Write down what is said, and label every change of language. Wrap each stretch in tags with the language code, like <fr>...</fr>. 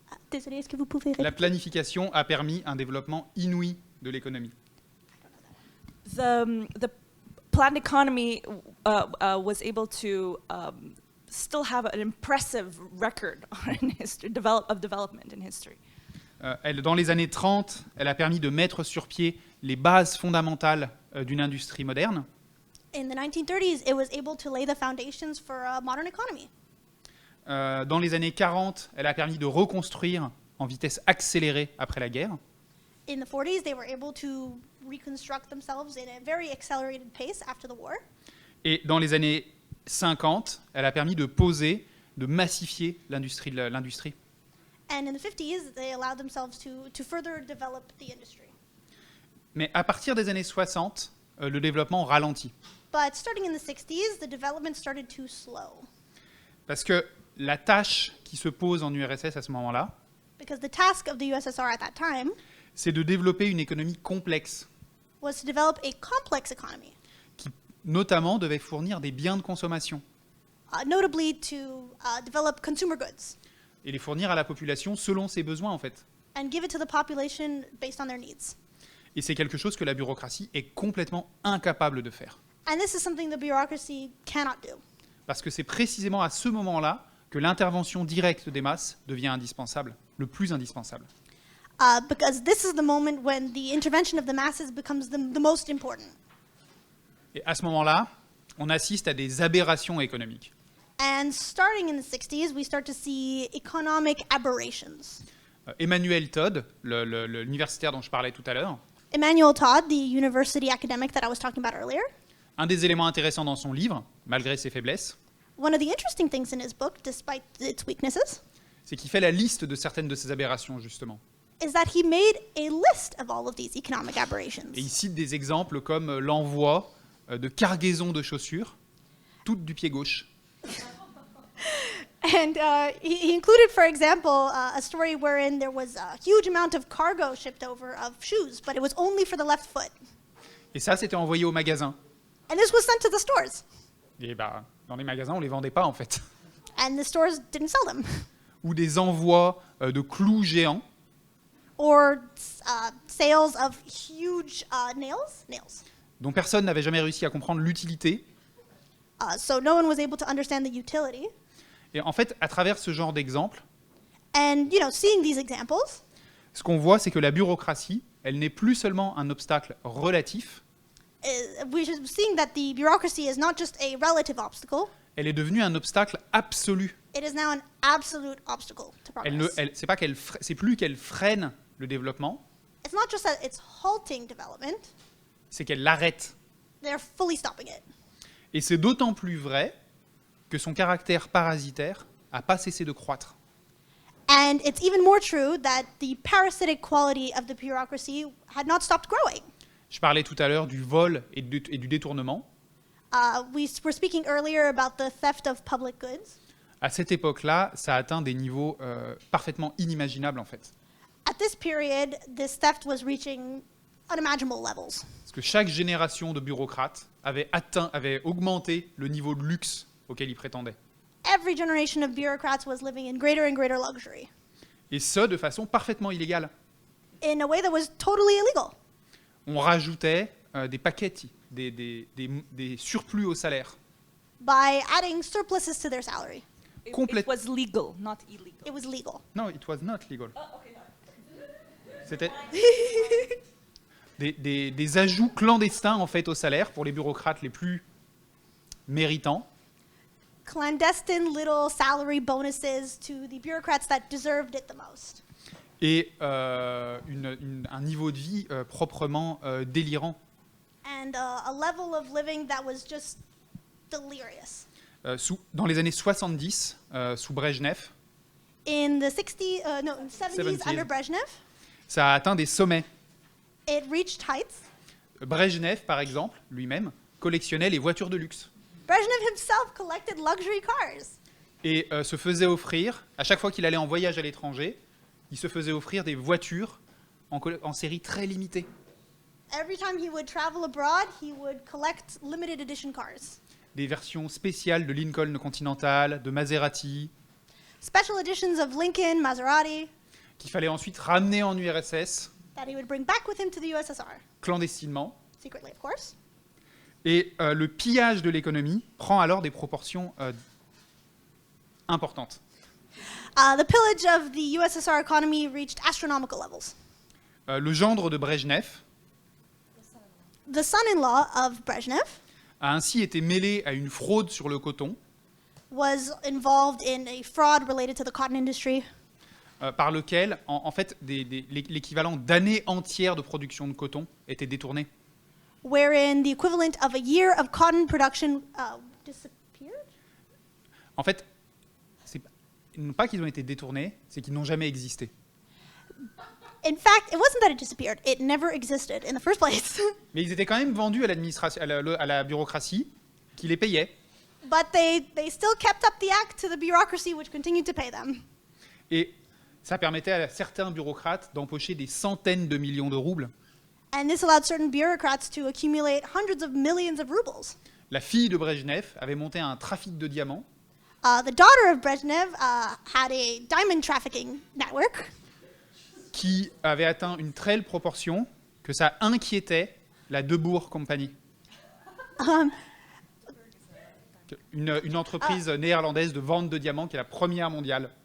<fr>Désolé, est-ce que vous pouvez La répéter? planification a permis un développement inouï de l'économie.</fr> <en>The planned economy was able to still have an impressive record in history, of development in history.</en> <fr>Dans les années 30, elle a permis de mettre sur pied les bases fondamentales d'une industrie moderne.</fr> <en>In the 1930s, it was able to lay the foundations for a modern economy.</en> <fr>Dans les années 40, elle a permis de reconstruire en vitesse accélérée après la guerre.</fr> <en>In the 40s, they were able to reconstruct themselves in a very accelerated pace after the war.</en> <fr>Et dans les années 50, elle a permis de poser, de massifier l'industrie.</fr> <en>And in the 50s, they allowed themselves to further develop the industry.</en> <fr>Mais à partir des années 60, le développement ralentit.</fr> <en>But starting in the 60s, the development started to slow.</en> <fr>Parce que la tâche qui se pose en URSS à ce moment-là,</fr> <en>Because the task of the USSR at that time</en> <fr>c'est de développer une économie complexe,</fr> <en>was to develop a complex economy,</en> <fr>qui notamment devait fournir des biens de consommation</fr> <en>notably to develop consumer goods</en> <fr>et les fournir à la population selon ses besoins en fait.</fr> <en>and give it to the population based on their needs.</en> <fr>Et c'est quelque chose que la bureaucratie est complètement incapable de faire.</fr> <en>And this is something the bureaucracy cannot do.</en> <fr>Parce que c'est précisément à ce moment-là que l'intervention directe des masses devient indispensable, le plus indispensable.</fr> <en>Because this is the moment when the intervention of the masses becomes the most important.</en> <fr>Et à ce moment-là, on assiste à des aberrations économiques.</fr> <en>And starting in the 60s, we start to see economic aberrations.</en> <fr>Emmanuel Todd, l'universitaire dont je parlais tout à l'heure,</fr> <en>Emmanuel Todd, the university academic that I was talking about earlier,</en> <fr>un des éléments intéressants dans son livre, malgré ses faiblesses,</fr> <en>one of the interesting things in his book, despite its weaknesses,</en> <fr>c'est qu'il fait la liste de certaines de ces aberrations, justement.</fr> <en>is that he made a list of all of these economic aberrations.</en> <fr>Et il cite des exemples comme l'envoi de cargaisons de chaussures, toutes du pied gauche.</fr> <en>And he included, for example, a story wherein there was a huge amount of cargo shipped over of shoes, but it was only for the left foot.</en> <fr>Et ça, c'était envoyé au magasin.</fr> <en>And this was sent to the stores.</en> <fr>Et bah, dans les magasins, on les vendait pas, en fait.</fr> <en>And the stores didn't sell them.</en> <fr>Ou des envois de clous géants,</fr> <en>Or sales of huge nails.</en> <fr>dont personne n'avait jamais réussi à comprendre l'utilité.</fr> <en>So no one was able to understand the utility.</en> <fr>Et en fait, à travers ce genre d'exemples,</fr> <en>And, seeing these examples,</en> <fr>ce qu'on voit, c'est que la bureaucratie, elle n'est plus seulement un obstacle relatif,</fr> <en>we're seeing that the bureaucracy is not just a relative obstacle,</en> <fr>elle est devenue un obstacle absolu.</fr> <en>it is now an absolute obstacle to progress.</en> <fr>C'est plus qu'elle freine le développement,</fr> <en>It's not just that it's halting development,</en> <fr>c'est qu'elle l'arrête.</fr> <en>they're fully stopping it.</en> <fr>Et c'est d'autant plus vrai que son caractère parasitaire n'a pas cessé de croître.</fr> <en>And it's even more true that the parasitic quality of the bureaucracy had not stopped growing.</en> <fr>Je parlais tout à l'heure du vol et du détournement.</fr> <en>We were speaking earlier about the theft of public goods.</en> <fr>À cette époque-là, ça a atteint des niveaux parfaitement inimaginables en fait.</fr> <en>At this period, this theft was reaching unimaginable levels.</en> <fr>Parce que chaque génération de bureaucrates avait augmenté le niveau de luxe auquel ils prétendaient.</fr> <en>Every generation of bureaucrats was living in greater and greater luxury</en> <fr>Et ce, de façon parfaitement illégale.</fr> <en>in a way that was totally illegal.</en> <fr>On rajoutait des pacchetti, des surplus au salaire.</fr> <en>By adding surpluses to their salary. It</en> <fr>Complète-</fr> <en>was legal, not illegal. It was legal. Non, it was not legal.</en> <fr>C'était des ajouts clandestins en fait au salaire pour les bureaucrates les plus méritants.</fr> <en>Clandestine little salary bonuses to the bureaucrats that deserved it the most.</en> <fr>Et un niveau de vie proprement délirant.</fr> <en>And a level of living that was just delirious.</en> <fr>Dans les années 70, sous Brejnev,</fr> <en>In the 70s 70s. under Brezhnev,</en> <fr>ça a atteint des sommets.</fr> <en>it reached heights.</en> <fr>Brejnev, par exemple, lui-même, collectionnait les voitures de luxe</fr> <en>Brezhnev himself collected luxury cars</en> <fr>et se faisait offrir, à chaque fois qu'il allait en voyage à l'étranger, il se faisait offrir des voitures en série très limitée.</fr> <en>every time he would travel abroad. He would collect limited edition cars,</en> <fr>Des versions spéciales de Lincoln Continental, de Maserati,</fr> <en>special editions of Lincoln, Maserati,</en> <fr>qu'il fallait ensuite ramener en URSS,</fr> <en>that he would bring back with him to the USSR,</en> <fr>clandestinement.</fr> <en>secretly, of course.</en> <fr>Et le pillage de l'économie prend alors des proportions importantes.</fr> <en>The pillage of the USSR economy reached astronomical levels.</en> <fr>Le gendre de Brejnev</fr> <en>The son-in-law of Brezhnev</en> <fr>a ainsi été mêlé à une fraude sur le coton,</fr> <en>was involved in a fraud related to the cotton industry,</en> <fr>par lequel, en fait, l'équivalent d'années entières de production de coton était détourné.</fr> <en>wherein the equivalent of a year of cotton production disappeared.</en> <fr>En fait, c'est pas qu'ils ont été détournés, c'est qu'ils n'ont jamais existé.</fr> <en>In fact, it wasn't that it disappeared; it never existed in the first place.</en> <fr>Mais ils étaient quand même vendus à l'administration, à la bureaucratie, qui les payait.</fr> <en>But they still kept up the act to the bureaucracy, which continued to pay them.</en> <fr>Et ça permettait à certains bureaucrates d'empocher des centaines de millions de roubles.</fr> <en>And this allowed certain bureaucrats to accumulate hundreds of millions of rubles.</en> <fr>La fille de Brejnev avait monté un trafic de diamants</fr> <en>The daughter of Brezhnev had a diamond trafficking network</en> <fr>qui avait atteint une telle proportion que ça inquiétait la Debourg Company, um, une entreprise néerlandaise de vente de diamants qui est la première mondiale.</fr>